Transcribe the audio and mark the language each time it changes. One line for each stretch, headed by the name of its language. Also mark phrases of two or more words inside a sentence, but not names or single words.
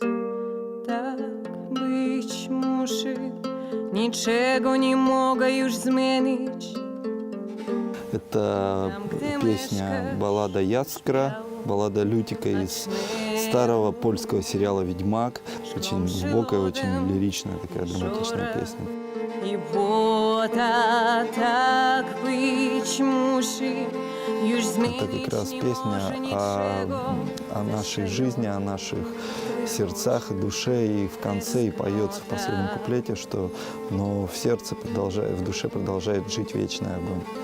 Polish: Tak być musi, niczego nie mogę już zmienić.
Russian: Это песня баллада Яскра, баллада Лютика из старого польского сериала «Ведьмак». Очень глубокая, очень лиричная такая драматичная песня. Это как раз песня о нашей жизни, о наших сердцах и душе, и в конце, и поется в последнем куплете, что но в сердце продолжает, в душе продолжает жить вечный огонь.